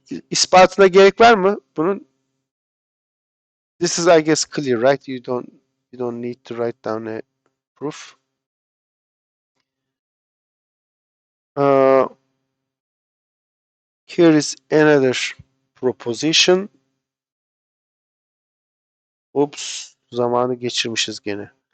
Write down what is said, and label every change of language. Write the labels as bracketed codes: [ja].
[tr] İspatına gerek var mı bunun? [en] This is, I guess, clear, right? You don't need to write down a proof. Uh, Here is another proposition. [tr] Oops, zamanı geçirmişiz gene.